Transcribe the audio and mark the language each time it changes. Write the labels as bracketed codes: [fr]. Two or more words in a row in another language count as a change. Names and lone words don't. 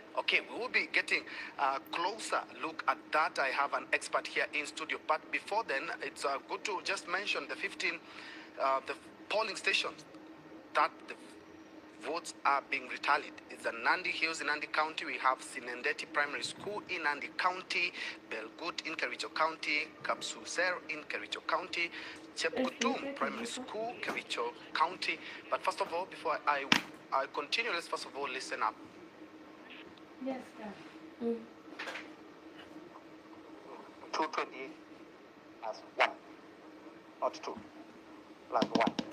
[en] Okay, we will be getting a closer look at that. I have an expert here in studio, but before then, it's good to just mention the 15 the polling stations that the votes are being retallied. It's a Nandi Hills in Nandi County. We have Sinendeti Primary School in Nandi County, Belgut in Kericho County, Kapsuser in Kericho County, Chepkutum Primary School, Kericho County. But first of all, before I continue, let's first of all listen up. Yes, sir. 220 plus 1, not 2, plus 1.